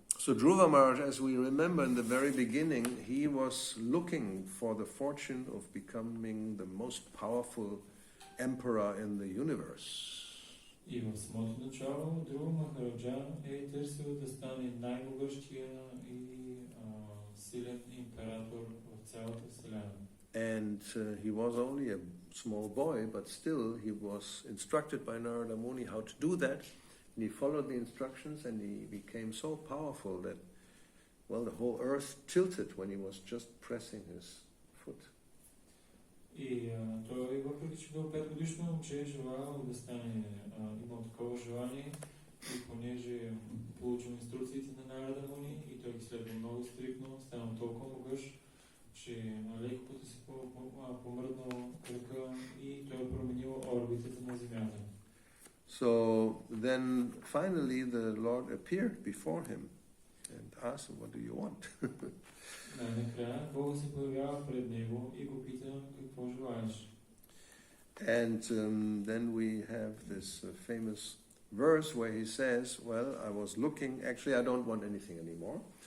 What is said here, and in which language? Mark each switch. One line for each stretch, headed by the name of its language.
English: So Dhruva Maharaj, as we remember in the very beginning, he was looking for the fortune of becoming the most powerful emperor in the universe.
Bulgarian: И в самото начало Dhruva Махараджа е търсил да стане най-могъщия и силен император в цялата вселена.
English: And he was only a small boy, but still he was instructed by Narada Muni how to do that. And he followed the instructions and he became so powerful that, well, the whole earth tilted when he was just pressing his foot.
Bulgarian: И той, въпреки че бил 5-годишно момче, желал да стане, имал такова желание и понеже получил инструкциите на Нарада Муни и той ги следва много стриктно, станал толкова могъщ, че леко пъти се помръднал кръка и той променил орбитата на Земята.
English: So then finally the Lord appeared before him and asked him, what do you want?
Bulgarian: Накрая Бог се появява пред него и го пита какво желаеш.
English: And then we have this famous verse where he says, well, I was looking, actually I don't want anything anymore.